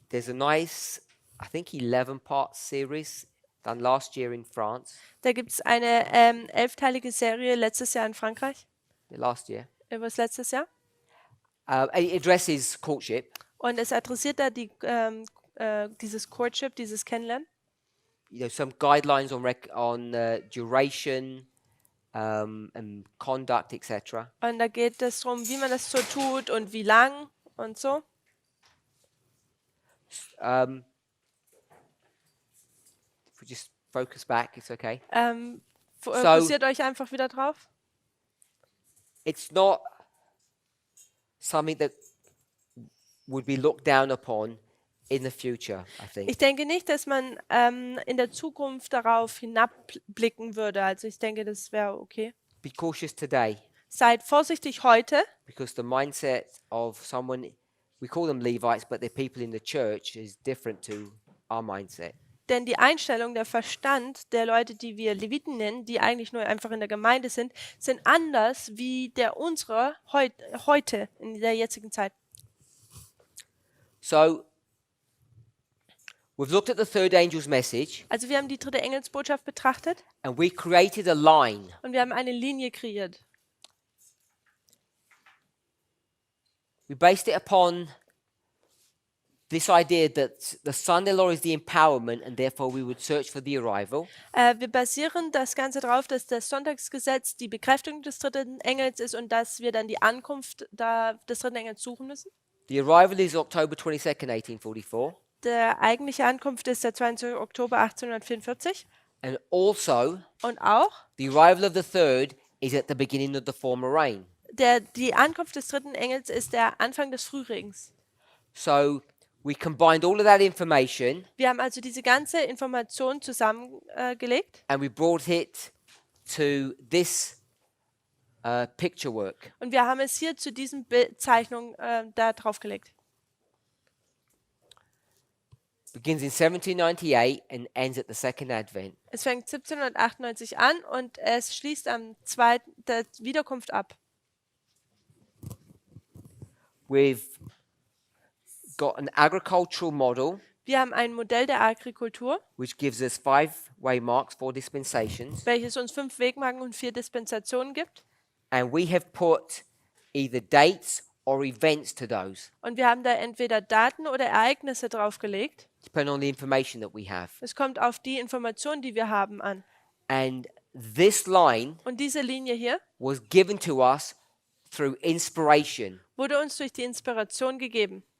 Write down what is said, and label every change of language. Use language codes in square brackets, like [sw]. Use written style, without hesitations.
[en] There's a nice, I think 11-part series done last year in France. [de] Da gibt es eine 11-teilige Serie letztes Jahr in Frankreich. [en] Last year. [de] Was letztes Jahr? [en] It addresses courtship. [de] Und es adressiert da dieses Courtship, dieses Kennenlernen. [en] You know, some guidelines on duration and conduct, etc. [de] Und da geht es darum, wie man das so tut und wie lang und so. [en] If we just focus back, it's okay. [de] Fokussiert euch einfach wieder drauf. [en] It's not something that would be looked down upon in the future, I think. [de] Ich denke nicht, dass man in der Zukunft darauf hinabblicken würde. Also ich denke, das wäre okay. [en] Be cautious today, [de] Seid vorsichtig heute, [en] because the mindset of someone, we call them Levites, but they're people in the church, is different to our mindset. [de] denn die Einstellung, der Verstand der Leute, die wir Leviten nennen, die eigentlich nur einfach in der Gemeinde sind anders wie der unsere heute, in der jetzigen Zeit. [en] So, we've looked at the third angel's message, [de] Also wir haben die dritte Engelsbotschaft betrachtet [en] and we created a line. [de] und wir haben eine Linie kreiert. [en] We based it upon this idea that the Sunday law is the empowerment, and therefore we would search for the arrival. [de] Wir basieren das Ganze darauf, dass das Sonntagsgesetz die Bekräftigung des dritten Engels ist und dass wir dann die Ankunft des dritten Engels suchen müssen. [en] The arrival is October 22nd, 1844. [de] Der eigentliche Ankunft ist der 22. Oktober 1844. [en] And also, [de] Und auch [en] the arrival of the third is at the beginning of the former rain. [de] die Ankunft des dritten Engels ist der Anfang des Frühlings. [en] So we combined all of that information [de] Wir haben also diese ganze Information zusammengelegt [en] and we brought it to this picture work. [de] und wir haben es hier zu diesen Bildzeichnungen da draufgelegt. [en] begins in 1798 and ends at the second advent. [de] Es fängt 1798 an und es schließt am zweiten der Wiederkunft ab. [en] We've got an agricultural model [de] Wir haben ein Modell der Agrikultur, [en] which gives us 5 waymarks, 4 dispensations, [de] welches uns 5 Wegmarken und 4 Dispensationen gibt. [en] and we have put either dates or events to those, [de] Und wir haben da entweder Daten oder Ereignisse draufgelegt. [en] depending on the information that we have. [de] Es kommt auf die Informationen, die wir haben, an. [en] And this line [de] Und diese Linie hier [en] was given to us through inspiration. [de] wurde uns durch die Inspiration gegeben.